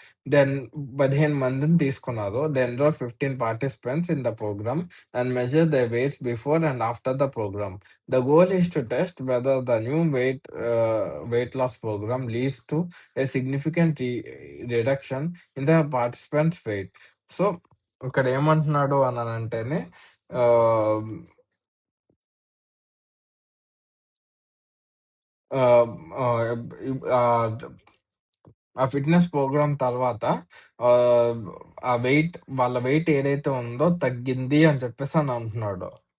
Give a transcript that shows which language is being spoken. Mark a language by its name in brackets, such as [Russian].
[Telugu] Then 15 మందిని తీసుకున్నారు. [English] They enrolled 15 participants in the program and measure their weights before and after the program. The goal is to test whether the new weight loss program leads to a significant reduction in the participants' weight. [Telugu] So, ఇక్కడ ఏమంటున్నాడు అనంటేనే ఆహ్, ఆహ్, ఆహ్, ఆ fitness programme తర్వాత ఆహ్, వాళ్ళ wait ఏదైతే ఉందో తగ్గింది అని చెప్పేసని అంటున్నాడు.